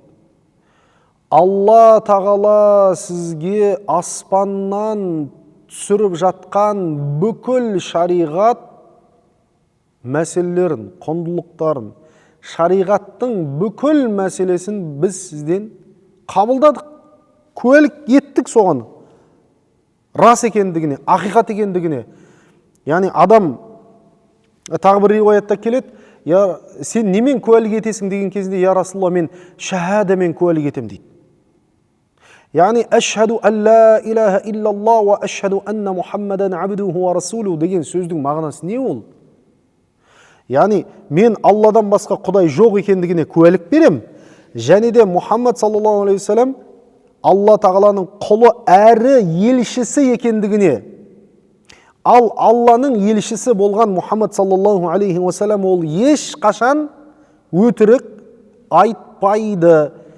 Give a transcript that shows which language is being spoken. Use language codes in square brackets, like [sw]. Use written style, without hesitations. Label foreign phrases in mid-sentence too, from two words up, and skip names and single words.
[kk] Алла тағала сізге аспаннан түсіріп жатқан бүкіл шариғат мәселелерін, құндылықтарын, шариғаттың бүкіл мәселесін біз сізден қабылдадық, куәлік еттік соған. Рас екендігіне, ақиқат екендігіне. Яғни адам тағы бір риуаятта келеді, сен немен куәлік етесің деген кезінде, [ar] يا رسول الله, [kk] мен шахадамен куәлік етем дейді. Яғни [ar] أشهد أن لا إله إلا الله وأشهد أن محمدا عبده ورسوله [kk] деген сөздің мағынасы не ол? Яғни мен Алладан басқа Құдай жоқ екендігіне куәлік берем, және де Мұхаммад [ar] صلى الله عليه وسلم [kk] Алла тағаланың құлы әрі елшісі екендігіне. Ал Алланың елшісі болған Мұхаммад [ar] صلى الله عليه وسلم [kk] ол еш қашан өтірік айтпайды.